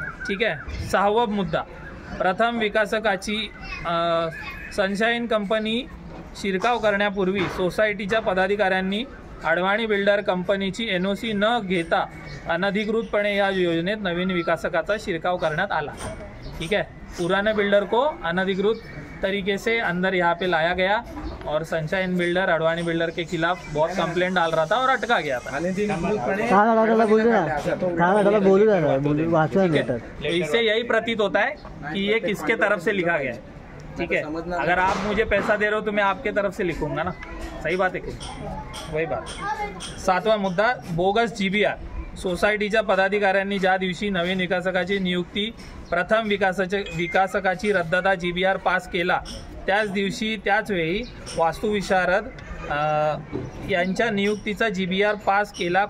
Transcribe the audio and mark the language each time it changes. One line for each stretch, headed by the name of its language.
Marathi: ठीक आहे, 6वा मुद्दा, प्रथम विकासकाची सनशाईन कंपनी शिरकाव करण्यापूर्वी सोसायटीच्या पदाधिकाऱ्यांनी अडवाणी बिल्डर कंपनीची NOC न घेता अनधिकृतपणे या योजनेत नवीन विकासकाचा शिरकाव करण्यात आला।
Hindi: ठीक है, पुराने बिल्डर को अनधिकृत तरीके से अंदर यहाँ पे लाया गया और सनशाइन बिल्डर अडवाणी बिल्डर के खिलाफ बहुत कंप्लेंट डाल रहा था और अटका गया था। इससे यही प्रतीत होता है कि ये किसके तरफ से लिखा गया है। ठीक है, अगर आप मुझे पैसा दे रहे हो तो मैं आपके तरफ से लिखूंगा ना, सही बात है कि वही बात।
Marathi: 7वां मुद्दा, बोगस GBR। सोसायटीच्या पदाधिकाऱ्यांनी ज्या दिवशी नवीन विकासकाची नियुक्ती प्रथम विकासकाची रद्ददा GBR पास केला त्याच दिवशी त्याच वेळी वास्तुविशारद यांच्या नियुक्तीचा GBR पास केला।